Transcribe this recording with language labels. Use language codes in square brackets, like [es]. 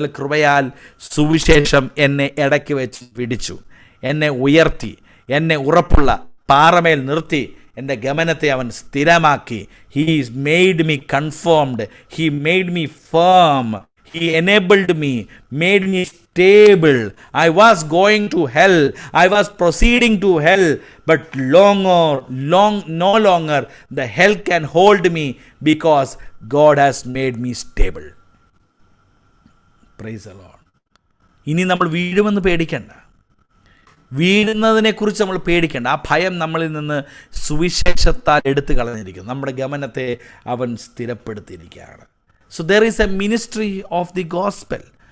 [ml] എന്നാൽ കൃപയാൽ സുവിശേഷം എന്നെ ഇടയ്ക്ക് വെച്ച് പിടിച്ചു, എന്നെ ഉയർത്തി, എന്നെ ഉറപ്പുള്ള പാറമേൽ നിർത്തി, എൻ്റെ ഗമനത്തെ അവൻ സ്ഥിരമാക്കി. [en] He made me confirmed, he made me firm, he enabled me, made me stable. I was going to hell, I was proceeding to hell, but no longer the hell can hold me because God has made me stable. Praise the Lord. [ml] ഇനി നമ്മൾ വീഴുമെന്ന് പേടിക്കണ്ട, വീഴുന്നതിനെക്കുറിച്ച് നമ്മൾ പേടിക്കേണ്ട. ആ ഭയം നമ്മളിൽ നിന്ന് സുവിശേഷത്താൽ എടുത്തു കളഞ്ഞിരിക്കുന്നു. നമ്മുടെ ഗമനത്തെ അവൻ സ്ഥിരപ്പെടുത്തിയിരിക്കുകയാണ്. [en] So there is a ministry of the gospel.